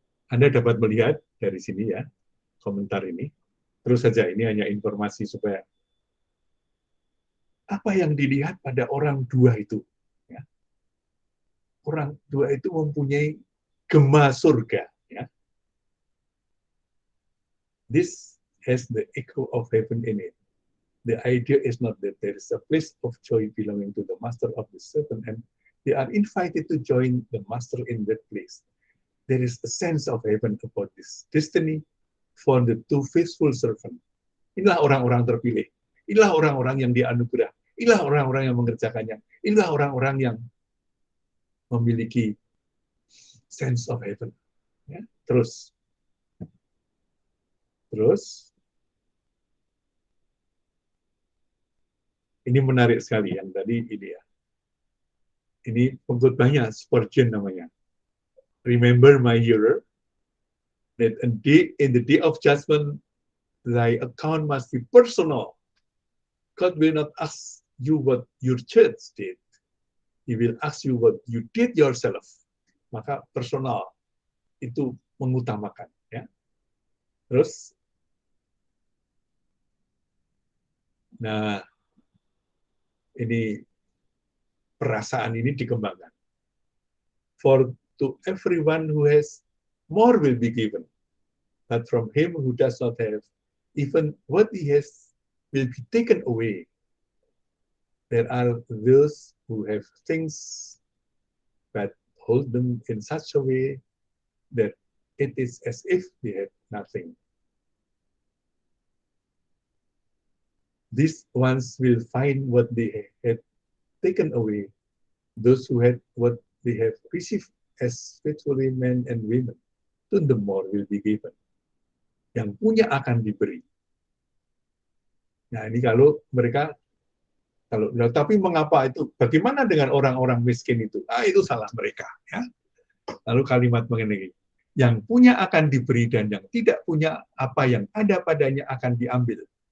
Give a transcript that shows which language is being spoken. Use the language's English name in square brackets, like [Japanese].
[Indonesian] Anda dapat melihat dari sini ya, komentar ini. Terus saja, ini hanya informasi supaya apa yang dilihat pada orang dua itu. Ya. Orang dua itu mempunyai gema surga. Ya. [English] This has the echo of heaven in it. The idea is not that there is a place of joy belonging to the master of the servant, and they are invited to join the master in that place. There is a sense of heaven about this destiny for the two faithful servants. [Indonesian] Inilah orang-orang terpilih. Inilah orang-orang yang dianugerah. Inilah orang-orang yang mengerjakannya. Inilah orang-orang yang memiliki [English] sense of heaven. [Indonesian] Ya. Terus, ini menarik sekali yang tadi ini ya. Ini pengkhotbahnya Spurgeon namanya. [English] Remember my hearer, that in the day of judgment, thy account must be personal. God will not ask you what your church did. He will ask you what you did yourself. [Indonesian] Maka personal itu mengutamakan. Ya. Terus, nah ini perasaan ini dikembangkan. [English] For to everyone who has, more will be given. But from him who does not have, even what he has will be taken away. There are those who have things, but hold them in such a way that it is as if they have nothing. These ones will find what they had taken away. Those who had what they have received as faithfully men and women, to them more will be given. [Indonesian] Yang punya akan diberi. Nah, ini kalau mereka Tapi mengapa itu? Bagaimana dengan orang-orang miskin itu? Itu salah mereka. Ya. Lalu kalimat mengenai yang punya akan diberi dan yang tidak punya apa yang ada padanya akan diambil.